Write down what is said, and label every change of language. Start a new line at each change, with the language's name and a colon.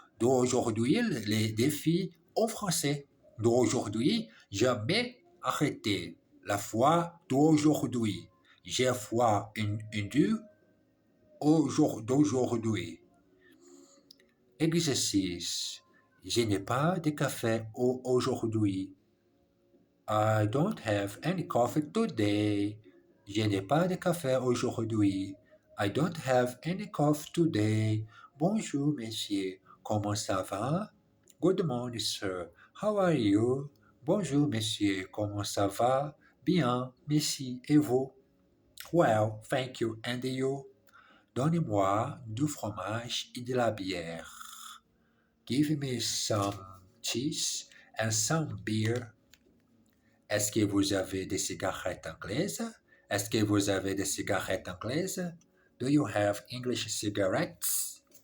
French: D'aujourd'hui, les défis en français. D'aujourd'hui, jamais arrêté. La foi d'aujourd'hui. J'ai foi une Dieu d'aujourd'hui. Exercice. Je n'ai pas de café aujourd'hui.
English: I don't have any coffee today.
French: Je n'ai pas de café aujourd'hui.
English: I don't have any coffee today.
French: Bonjour, monsieur. Comment ça va?
English: Good morning, sir. How are you?
French: Bonjour, monsieur. Comment ça va? Bien, merci. Et vous?
English: Well, thank you. And you?
French: Donnez-moi du fromage et de la bière.
English: Give me some cheese and some beer.
French: Est-ce que vous avez des cigarettes anglaises? Est-ce que vous avez des cigarettes anglaises?
English: Do you have English cigarettes?